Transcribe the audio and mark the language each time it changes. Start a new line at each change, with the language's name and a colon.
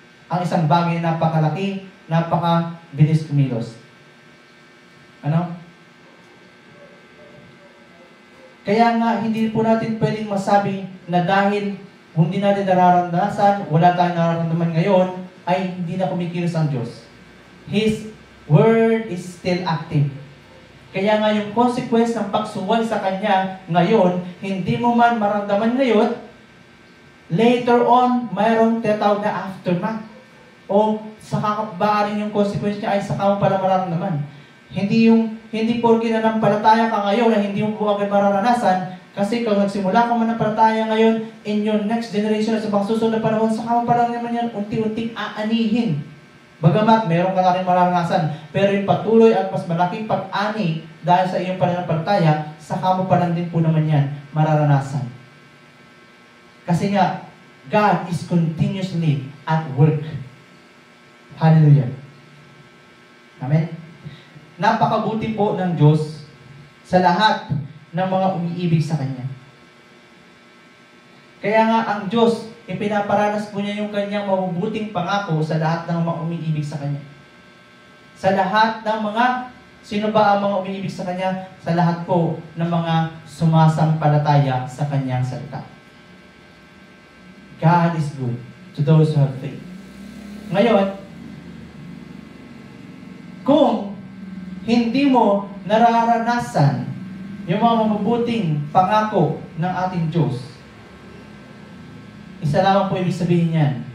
Filipino: Ang isang bagay na napakalaki, napakabilis kumilos. Ano? Kaya nga, hindi po natin pwedeng masabi na dahil hindi natin nararamdaman, wala tayong nararamdaman ngayon, ay hindi na kumikilos ang Diyos.
English: His Word is still active.
Filipino: Kaya nga yung consequence ng pagsuway sa Kanya ngayon, hindi mo man maramdaman ngayon, later on, mayroong tinatawag na aftermath. O sa kakabaarin yung consequence niya ay saka mo pala mararamdaman. Hindi porke nanampalataya ka ngayon na hindi mo po agad mararanasan, kasi kung nagsimula ka manampalataya ngayon,
English: in your next generation
Filipino: at sa pang susunod na panahon, saka mo pala naman yan unti-unting aanihin. Bagamat meron ka na rin mararanasan, pero yung patuloy at mas malaking pag-ani dahil sa iyong pananampalataya, saka mo pala din po naman yan mararanasan. Kasi nga,
English: God is continuously at work. Hallelujah. Amen?
Filipino: Napakabuti po ng Diyos sa lahat ng mga umiibig sa Kanya. Kaya nga ang Diyos, ipinaparanas po niya yung Kanyang mabubuting pangako sa lahat ng mga umiibig sa Kanya. Sa lahat ng mga, sino ba ang mga umiibig sa Kanya? Sa lahat po ng mga sumasampalataya sa Kanyang salita.
English: God is good to those who have faith.
Filipino: Ngayon, kung hindi mo nararanasan yung mga mabubuting pangako ng ating Diyos, isa lamang po ibig sabihin yan.